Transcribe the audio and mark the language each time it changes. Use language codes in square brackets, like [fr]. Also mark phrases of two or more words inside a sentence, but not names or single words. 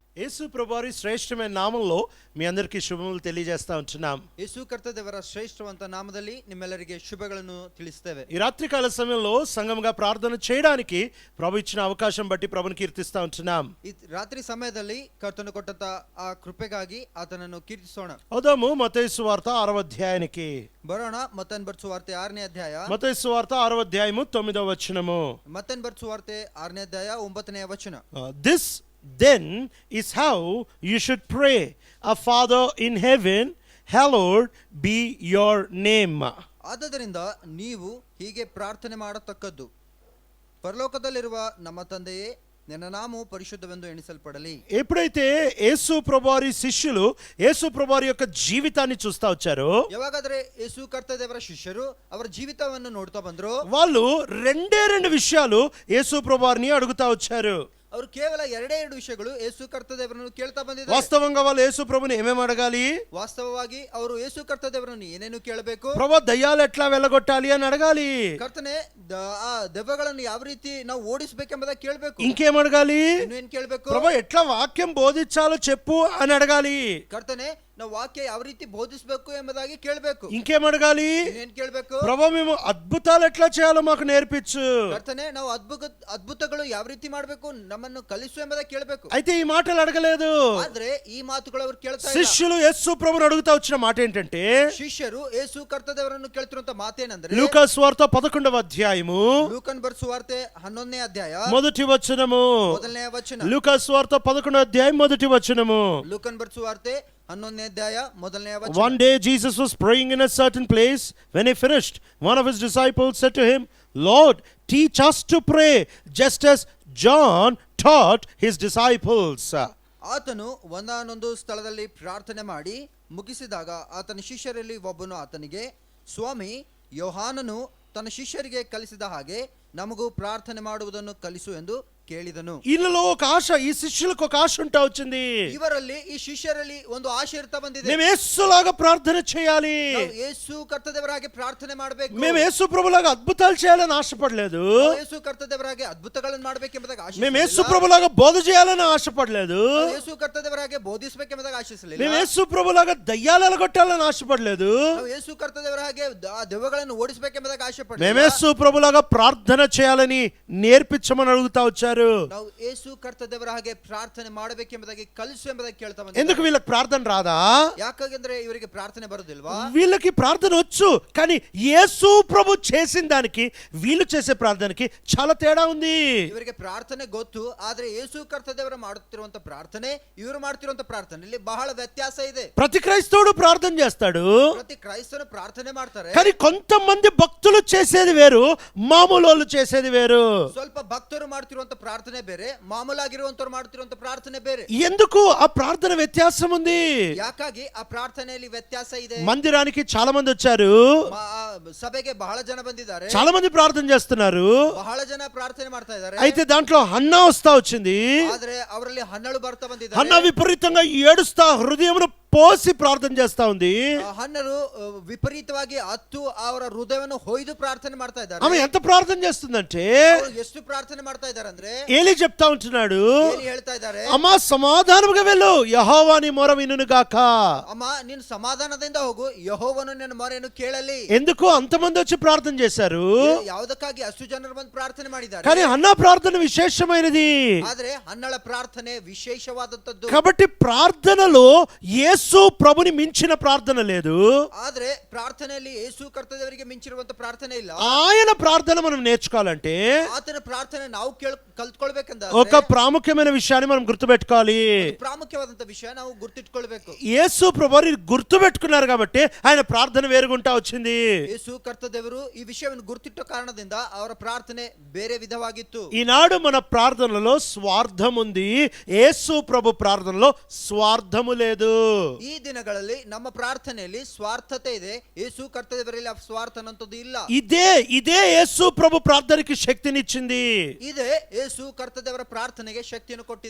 [te] యేసు ప్రభువారి శ్రేష్టమైన నామంలో మీ అందరికీ శుభములు తెలియజేస్తా ఉంటున్నాం. [kn] ಯೇಸು ಕರ್ತದೇವರ ಶ್ರೇಷ್ಠವಂತ ನಾಮದಲ್ಲಿ ನಿಮ್ಮೆಲ್ಲರಿಗೆ ಶುಭಗಳನ್ನು ತಿಳಿಸುತ್ತೇವೆ. [te] ఈ రాత్రికాల సమయంలో సంఘంగా ప్రార్థన చేయడానికి ప్రభు ఇచ్చిన అవకాశం బట్టి ప్రభుని కీర్తిస్తా ఉంటున్నాం. [kn] ಈ ರಾತ್ರಿ ಸಮಯದಲ್ಲಿ ಕರ್ತನು ಕೊಟ್ಟಂತ ಆ ಕೃಪೆಗಾಗಿ ಆತನನ್ನು ಕೀರ್ತಿಸೋಣ. [te] వదాము మత్తయి సువార్త 6వ అధ్యాయానికి. [kn] ಬರೋಣ ಮತ್ತನ್ ಬರೆದ ಸುವಾರ್ತೆ 6ನೇ ಅಧ್ಯಾಯ. [te] మత్తయి సువార్త 6వ అధ్యాయము 9వ వచనము. [kn] ಮತ್ತನ್ ಬರೆದ ಸುವಾರ್ತೆ 6ನೇ ಅಧ್ಯಾಯ 9ನೇ ವಚನ. [en] This then is how you should pray. Our Father in heaven, hallowed be your name. [kn] ಆದ್ದರಿಂದ ನೀವು ಹೀಗೆ ಪ್ರಾರ್ಥನೆ ಮಾಡತಕ್ಕದ್ದು, ಪರಲೋಕದಲ್ಲಿರುವ ನಮ್ಮ ತಂದೆಯೇ, ನಿನ್ನ ನಾಮವು ಪರಿಶುದ್ಧವೆಂದು ಎಣಿಸಲ್ಪಡಲಿ. [te] ఎప్పుడైతే యేసు ప్రభువారి శిష్యులు యేసు ప్రభువారి యొక్క జీవితాన్ని చూస్తా వచ్చారో, [kn] ಯಾವಾಗಾದ್ರೆ ಯೇಸು ಕರ್ತದೇವರ ಶಿಷ್ಯರು ಅವರ ಜೀವಿತವನ್ನು ನೋಡ್ತಾ ಬಂದ್ರು, [te] వాళ్ళు రెండు విషయాలు యేసు ప్రభువారిని అడుగుతా వచ్చారు. [kn] ಅವರು ಕೇವಲ ಎರಡೇ ವಿಷಯಗಳು ಯೇಸು ಕರ್ತದೇವರನ್ನು ಕೇಳ್ತಾ ಬಂದಿದ್ದಾರೆ. [te] వాస్తవంగా వాళ్ళు యేసు ప్రభుని ఏమేమి అడగాలి? [kn] ವಾಸ್ತವವಾಗಿ ಅವರು ಯೇಸು ಕರ್ತದೇವರನ್ನು ಏನೇನು ಕೇಳಬೇಕು? [te] ప్రభు దయ్యాలు ఎట్లా వెళ్ళగొట్టాలి అని అడగాలి. [kn] ಕರ್ತನೆ, ಆ ದೆವ್ವಗಳನ್ನು ಯಾವ ರೀತಿ ನಾವು ಓಡಿಸಬೇಕೆಂಬುದಾಗಿ ಕೇಳಬೇಕು. [te] ఇంకేం అడగాలి? [kn] ಇನ್ನೇನು ಕೇಳಬೇಕು? [te] ప్రభు ఎట్లా వాక్యం బోధించాలో చెప్పు అని అడగాలి. [kn] ಕರ್ತನೆ, ನಾವು ವಾಕ್ಯ ಯಾವ ರೀತಿ ಬೋಧಿಸಬೇಕು ಎಂಬುದಾಗಿ ಕೇಳಬೇಕು. [te] ఇంకేం అడగాలి? [kn] ಇನ್ನೇನು ಕೇಳಬೇಕು? [te] ప్రభు మేము అద్భుతాలు ఎట్లా చేయాలో మాకు నేర్పించు. [kn] ಕರ್ತನೆ, ನಾವು ಅದ್ಭುತಗಳು ಯಾವ ರೀತಿ ಮಾಡಬೇಕು ನಮ್ಮನ್ನು ಕಲಿಸು ಎಂಬುದಾಗಿ ಕೇಳಬೇಕು. [te] అయితే ఈ మాటలు అడగలేదు. [kn] ಆದ್ರೆ ಈ ಮಾತುಗಳು ಅವರು ಕೇಳ್ತಾ ಇಲ್ಲ. [te] శిష్యులు యేసు ప్రభుని అడుగుతా వచ్చిన మాట ఏంటంటే, [kn] ಶಿಷ್ಯರು ಯೇಸು ಕರ್ತದೇವರನ್ನು ಕೇಳ್ತಿರುವಂತ ಮಾತೇನಂದ್ರೆ, [te] లూకా సువార్త 11వ అధ్యాయము [kn] ಲೂಕನ್ ಬರೆದ ಸುವಾರ್ತೆ 11ನೇ ಅಧ್ಯಾಯ [te] మొదటి వచనము. [kn] ಮೊದಲನೇ ವಚನ. [te] లూకా సువార్త 11వ అధ్యాయం మొదటి వచనము. [kn] ಲೂಕನ್ ಬರೆದ ಸುವಾರ್ತೆ 11ನೇ ಅಧ್ಯಾಯ ಮೊದಲನೇ ವಚನ. [en] One day Jesus was praying in a certain place. When he finished, one of his disciples said to him, Lord, teach us to pray, just as John taught his disciples. [kn] ಆತನು ಒಂದಾನೊಂದು ಸ್ಥಳದಲ್ಲಿ ಪ್ರಾರ್ಥನೆ ಮಾಡಿ ಮುಗಿಸಿದಾಗ ಆತನ ಶಿಷ್ಯರಲ್ಲಿ ಒಬ್ಬನು ಆತನಿಗೆ, ಸ್ವಾಮಿ, ಯೋಹಾನನು ತನ್ನ ಶಿಷ್ಯರಿಗೆ ಕಲಿಸಿದ ಹಾಗೆ ನಮಗೂ ಪ್ರಾರ್ಥನೆ ಮಾಡುವುದನ್ನು ಕಲಿಸು ಎಂದು ಕೇಳಿದನು. [te] ఇళ్ళలో ఒక ఆశ, ఈ శిష్యులకు ఒక ఆశ ఉంటా వచ్చింది. [kn] ಇವರಲ್ಲಿ, ಈ ಶಿಷ್ಯರಲ್ಲಿ ಒಂದು ಆಶೆ ಇರ್ತಾ ಬಂದಿದೆ. [te] మేము యేసులాగా ప్రార్థన చేయాలి. [kn] ನಾವು ಯೇಸು ಕರ್ತದೇವರ ಹಾಗೆ ಪ್ರಾರ್ಥನೆ ಮಾಡಬೇಕು. [te] మేము యేసు ప్రభులాగా అద్భుతాలు చేయాలని ఆశపడలేదు. [kn] ಯೇಸು ಕರ್ತದೇವರ ಹಾಗೆ ಅದ್ಭುತಗಳನ್ನು ಮಾಡಬೇಕೆಂಬುದಾಗಿ ಆಶೆ. [te] మేము యేసు ప్రభులాగా బోధ చేయాలని ఆశపడలేదు. [kn] ಯೇಸು ಕರ್ತದೇವರ ಹಾಗೆ ಬೋಧಿಸಬೇಕೆಂಬುದಾಗಿ ಆಶಿಸಲಿಲ್ಲ. [te] మేము యేసు ప్రభులాగా దయ్యాలు ఎలగొట్టాలని ఆశపడలేదు. [kn] ನಾವು ಯೇಸು ಕರ್ತದೇವರ ಹಾಗೆ ದೆವ್ವಗಳನ್ನು ಓಡಿಸಬೇಕೆಂಬುದಾಗಿ ಆಶೆ ಪಡಲಿಲ್ಲ. [te] మేము యేసు ప్రభులాగా ప్రార్థన చేయాలని నేర్పించమని అడుగుతా వచ్చారు. [kn] ನಾವು ಯೇಸು ಕರ್ತದೇವರ ಹಾಗೆ ಪ್ರಾರ್ಥನೆ ಮಾಡಬೇಕೆಂಬುದಾಗಿ ಕಲಿಸು ಎಂಬುದಾಗಿ ಕೇಳ್ತಾ ಬಂದಿದ್ದಾರೆ. [te] ఎందుకు వీళ్ళకి ప్రార్థన రాదా? [kn] ಯಾಕಾಗಂದ್ರೆ ಇವರಿಗೆ ಪ್ರಾರ್ಥನೆ ಬರೋದಿಲ್ವಾ? [te] వీళ్ళకి ప్రార్థన వచ్చు, కానీ యేసు ప్రభు చేసిన దానికి వీళ్ళు చేసే ప్రార్థనకి చాలా తేడా ఉంది. [kn] ಇವರಿಗೆ ಪ್ರಾರ್ಥನೆ ಗೊತ್ತು, ಆದ್ರೆ ಯೇಸು ಕರ್ತದೇವರ ಮಾಡುತ್ತಿರುವಂತ ಪ್ರಾರ್ಥನೆ ಇವರು ಮಾಡ್ತಿರುವಂತ ಪ್ರಾರ್ಥನೆಯಲ್ಲಿ ಬಹಳ ವ್ಯತ್ಯಾಸ ಇದೆ. [te] ప్రతి క్రైస్తవుడు ప్రార్థన చేస్తాడు, [kn] ಪ್ರತಿ ಕ್ರೈಸ್ತನು ಪ್ರಾರ್ಥನೆ ಮಾಡ್ತಾರೆ. [te] కానీ కొంతమంది భక్తులు చేసేది వేరు, మామూలు వాళ్ళు చేసేది వేరు. [kn] ಸ್ವಲ್ಪ ಭಕ್ತರು ಮಾಡ್ತಿರುವಂತ ಪ್ರಾರ್ಥನೆ ಬೇರೆ, ಮಾಮೂಲಾಗಿರುವಂತವ್ರು ಮಾಡ್ತಿರುವಂತ ಪ್ರಾರ್ಥನೆ ಬೇರೆ. [te] ఎందుకు ఆ ప్రార్థన వ్యత్యాసం ఉంది? [kn] ಯಾಕಾಗಿ ಆ ಪ್ರಾರ್ಥನೆಯಲ್ಲಿ ವ್ಯತ್ಯಾಸ ಇದೆ? [te] మందిరానికి చాలా మంది వచ్చారు, [kn] ಸಭೆಗೆ ಬಹಳ ಜನ ಬಂದಿದ್ದಾರೆ, [te] చాలా మంది ప్రార్థన చేస్తున్నారు. [kn] ಬಹಳ ಜನ ಪ್ರಾರ್ಥನೆ ಮಾಡ್ತಾ ಇದ್ದಾರೆ. [te] అయితే దాంట్లో హన్నా వస్తా వచ్చింది. [kn] ಆದ್ರೆ ಅವರಲ್ಲಿ ಹನ್ನಳು ಬರ್ತಾ ಬಂದಿದ್ದಾರೆ. [te] హన్నా విపరీతంగా ఏడుస్తా హృదయమును పోసి ప్రార్థన చేస్తా ఉంది. [kn] ಹನ್ನರು ವಿಪರೀತವಾಗಿ ಹತ್ತು ಅವರ ಹೃದಯವನ್ನು ಹೊಯ್ದು ಪ್ರಾರ್ಥನೆ ಮಾಡ್ತಾ ಇದ್ದಾರೆ. [te] ఆమె ఎంత ప్రార్థన చేస్తుందంటే, [kn] ಎಷ್ಟು ಪ್ರಾರ್ಥನೆ ಮಾಡ್ತಾ ಇದ್ದಾರೆ ಅಂದ್ರೆ, [te] ఏలీ చెప్తా ఉంటున్నాడు, [kn] ಏಲಿ ಹೇಳ್ತಾ ಇದ್ದಾರೆ, [te] అమ్మా సమాధానముగా వెళ్ళు, యెహోవా నీ మొర వినును గాక. [kn] ಅಮ್ಮ, ನೀನು ಸಮಾಧಾನದಿಂದ ಹೋಗು, ಯೆಹೋವನು ನಿನ್ನ ಮೊರೆಯನ್ನು ಕೇಳಲಿ. [te] ఎందుకు అంతమంది వచ్చి ప్రార్థన చేశారు? [kn] ಯಾವುದಕ್ಕಾಗಿ ಅಷ್ಟು ಜನರು ಬಂದು ಪ್ರಾರ್ಥನೆ ಮಾಡಿದ್ದಾರೆ. [te] కానీ హన్నా ప్రార్థన విశేషమైనది. [kn] ಆದ್ರೆ ಹನ್ನಳ ಪ್ರಾರ್ಥನೆ ವಿಶೇಷವಾದಂತದ್ದು. [te] కాబట్టి ప్రార్థనలో యేసు ప్రభుని మించిన ప్రార్థన లేదు. [kn] ಆದ್ರೆ ಪ್ರಾರ್ಥನೆಯಲ್ಲಿ ಯೇಸು ಕರ್ತದೇವರಿಗೆ ಮಿಂಚಿರುವಂತ ಪ್ರಾರ್ಥನೆ ಇಲ್ಲ. [te] ఆయన ప్రార్థన మనం నేర్చుకోవాలంటే [kn] ಆತನ ಪ್ರಾರ್ಥನೆ ನಾವು ಕಲ್ತ್ಕೊಳ್ಬೇಕಂದ [te] ఒక ప్రాముఖ్యమైన విషయాన్ని మనం గుర్తుపెట్టుకోవాలి. [kn] ಪ್ರಾಮುಖ್ಯವಾದಂತ ವಿಷಯ ನಾವು ಗುರ್ತಿಟ್ಕೊಳ್ಬೇಕು. [te] యేసు ప్రభుని గుర్తుపెట్టుకున్నారు కాబట్టి ఆయన ప్రార్థన వేరుగుంటా వచ్చింది. [kn] ಯೇಸು ಕರ್ತದೇವರು ಈ ವಿಷಯವನ್ನು ಗುರ್ತಿಟ್ಟ ಕಾರಣದಿಂದ ಅವರ ಪ್ರಾರ್ಥನೆ ಬೇರೆ ವಿಧವಾಗಿತ್ತು. [te] ఈనాడు మన ప్రార్థనలో స్వార్థం ఉంది, యేసు ప్రభు ప్రార్థనలో స్వార్థము లేదు. [kn] ಈ ದಿನಗಳಲ್ಲಿ ನಮ್ಮ ಪ್ರಾರ್ಥನೆಯಲ್ಲಿ ಸ್ವಾರ್ಥತೆ ಇದೆ. ಯೇಸು ಕರ್ತದೇವರಲ್ಲಿ ಸ್ವಾರ್ಥ ಅನ್ನೋದು ಇಲ್ಲ. [te] ఇదే యేసు ప్రభు ప్రార్థనకి శక్తినిచ్చింది. [kn] ಇದೇ ಯೇಸು ಕರ್ತದೇವರ ಪ್ರಾರ್ಥನೆಗೆ ಶಕ್ತಿಯನ್ನು ಕೊಟ್ಟಿದೆ.